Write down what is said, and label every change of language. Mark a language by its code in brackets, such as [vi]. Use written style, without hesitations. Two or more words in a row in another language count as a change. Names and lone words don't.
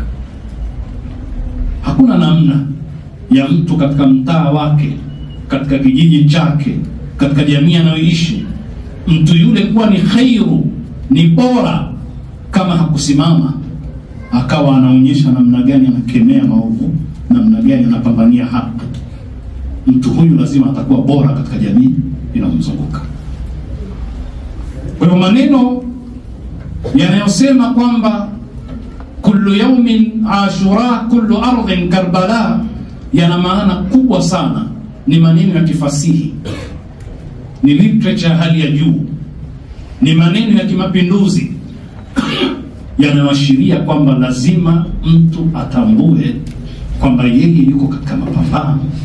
[sw] Hakuna namna ya mtu katika mtaa wake, katika kijiji chake, katika jamii anayoishi, mtu yule kuwa ni khairu, ni bora, kama hakusimama akawa anaonyesha namna gani anakemea maovu, namna gani anapambania haki. Mtu huyu lazima atakuwa bora katika jamii inayomzunguka. Kwa hivyo maneno yanayosema kwamba [ar] كل يوم عاشوراء كل أرض كربلاء [sw] yana maana kubwa sana. Ni maneno ya kifasihi, ni literature hali ya juu, ni maneno ya kimapinduzi yanayoashiria kwamba lazima mtu atambue kwamba yeye yuko katika mapambano.